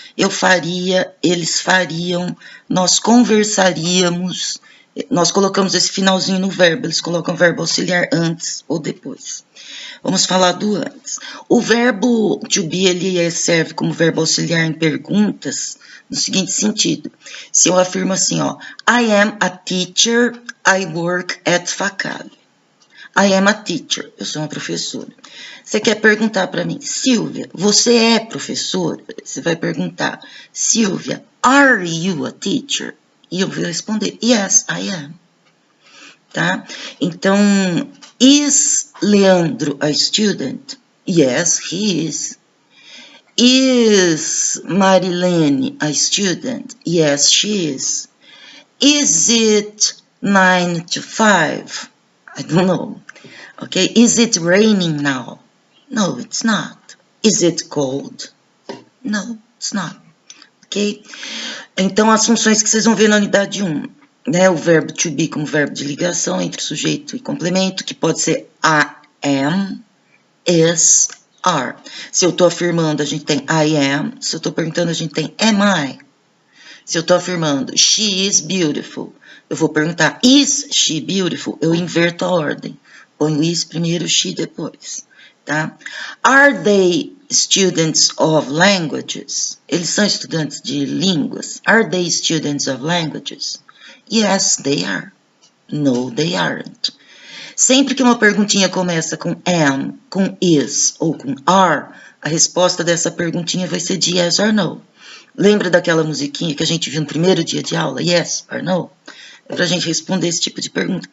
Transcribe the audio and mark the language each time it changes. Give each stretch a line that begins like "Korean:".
Portuguese: Eu faria, eles fariam, nós conversaríamos. Nós colocamos esse finalzinho no verbo, eles colocam o verbo auxiliar antes ou depois. Vamos falar do antes. O verbo to be, ele serve como verbo auxiliar em perguntas no seguinte sentido. Se eu afirmo assim, ó,
English: I am a teacher, I work at Facade. I am a teacher,
Portuguese: eu sou uma professora. Você quer perguntar para mim, Silvia, você é professora? Você vai perguntar,
English: Silvia, are you a teacher?
Portuguese: E eu vou responder,
English: yes, I am.
Portuguese: Tá?
English: Então, is Leandro a student? Yes, he is. Is Marilene a student? Yes, she is. Is it 9 to 5? I don't know. Okay, is it raining now? No, it's not. Is it cold? No, it's not. Ok?
Portuguese: Então, as funções que vocês vão ver na unidade 1, né? O verbo to be como verbo de ligação entre sujeito e complemento, que pode ser
English: I am, is, are.
Portuguese: Se eu estou afirmando, a gente tem
English: I am.
Portuguese: Se eu estou perguntando, a gente tem
English: am I.
Portuguese: Se eu estou afirmando
English: she is beautiful,
Portuguese: eu vou perguntar
English: is she beautiful?
Portuguese: Eu inverto a ordem. Ponho is primeiro, she depois. Tá?
English: Are they students of languages?
Portuguese: Eles são estudantes de línguas.
English: Are they students of languages? Yes, they are. No, they aren't.
Portuguese: Sempre que uma perguntinha começa com am, com is ou com are, a resposta dessa perguntinha vai ser de
English: yes or no.
Portuguese: Lembra daquela musiquinha que a gente viu no primeiro dia de aula?
English: Yes or no?
Portuguese: É pra gente responder esse tipo de pergunta.